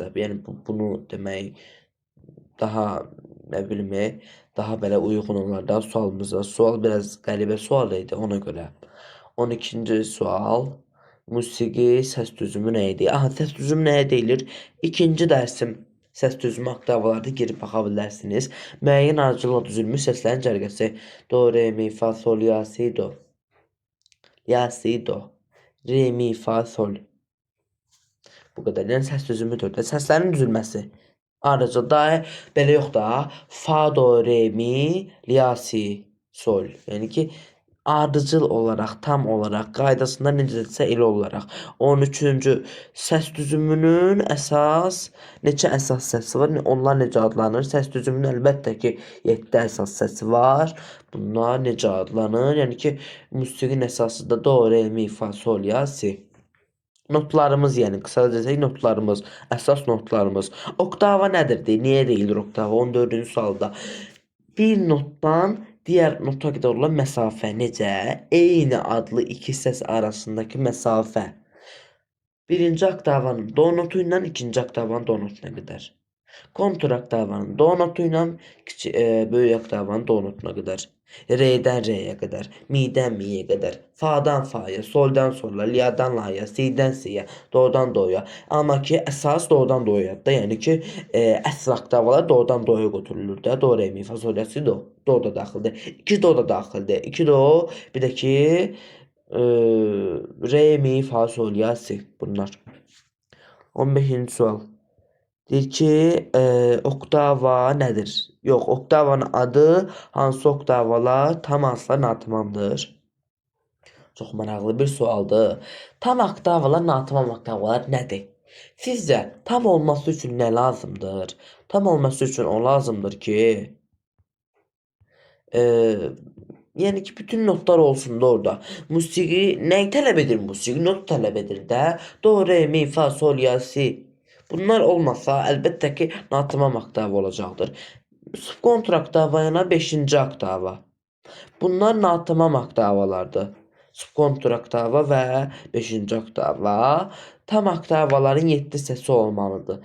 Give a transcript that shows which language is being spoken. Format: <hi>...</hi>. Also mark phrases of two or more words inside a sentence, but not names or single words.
<az>Yəni bunu demək daha nə bilim, daha belə uyğun olar da sualımıza. Sual biraz qəribə sual idi ona görə. 12-ci sual. Musiqi səs düzümü nə idi? Aha, səs düzümü nəyə deyilir? İkinci dərsim səs düzümü oktavlarda girib baxa bilərsiniz. Müəyyən ardıcılla düzülmüş səslərin cərgəsi. Do, re, mi, fa, sol, la, si, do. La, si, do. Re, mi, fa, sol. Bu qədər. Yəni səs düzümüdür də. Səslərin düzülməsi. Ardıcılda belə yox da. Fa, do, re, mi, la, si, sol. Yəni ki, ardıcıl olaraq, tam olaraq, qaydasında necədirsə elə olaraq. 13-cü səs düzümünün neçə əsas səsi var? Onlar necə adlanır? Səs düzümünün əlbəttə ki, 7 əsas səsi var. Bunlar necə adlanır? Yəni ki, musiqinin əsası da do, re, mi, fa, sol, la, si. Notlarımız, yəni qısaca desək notlarımız, əsas notlarımız. Oktava nədir? Niyə deyilir oktava? 14-cü sualda. Bir notdan diğer nota qədər olan məsafə necə? Eyni adlı iki səs arasındakı məsafə. Birinci oktavanın do notu ilə ikinci oktavanın do notuna qədər. Kontur oktavanın do notu ilə böyük oktavanın do notuna qədər. Re'dən re'yə qədər, mi'dən mi'yə qədər, fa'dan fa'ya, soldan sola, la'dan la'ya, si'dən si'yə, do'dan do'ya. Amma ki, əsas do'dan do'yadır da, yəni ki, əsl oktavalar do'dan do'ya götürülür də. Do, re, mi, fa, sol, la, si, do. Do da daxildir. 2 do da daxildir. 2 do, bir də ki, re, mi, fa, sol, la, si. Bunlar. 15-ci sual. Deyir ki, oktava nədir? Yox, oktavanın adı hansı oktavalar tam hansılar natamamdır? Çox maraqlı bir sualdır. Tam oktavalar, natamam oktavalar nədir? Sizcə tam olması üçün nə lazımdır? Tam olması üçün o lazımdır ki, yəni ki, bütün notlar olsun da orada. Musiqi nəyi tələb edir musiqi? Not tələb edir də. Do, re, mi, fa, sol, la, si. Bunlar olmasa əlbəttə ki, natamam oktava olacaqdır. Subkontra oktava yana 5-ci oktava. Bunlar natamam oktavalardır. Subkontra oktava və 5-ci oktava. Tam oktavaların 7 səsi olmalıdır.</az>